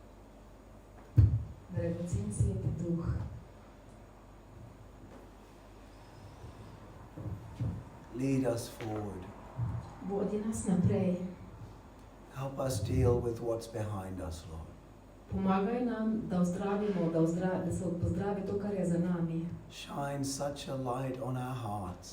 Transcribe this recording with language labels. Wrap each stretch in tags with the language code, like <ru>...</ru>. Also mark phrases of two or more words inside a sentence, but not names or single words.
<sl>Dragocen Sveti Duh,</sl> <en>Lead us forward.</en> <sl>vodi nas naprej.</sl> <en>Help us deal with what's behind us, Lord.</en> <sl>Pomagaj nam, da ozdravimo, da se pozdravi to, kar je za nami.</sl> <en>Shine such a light on our hearts</en>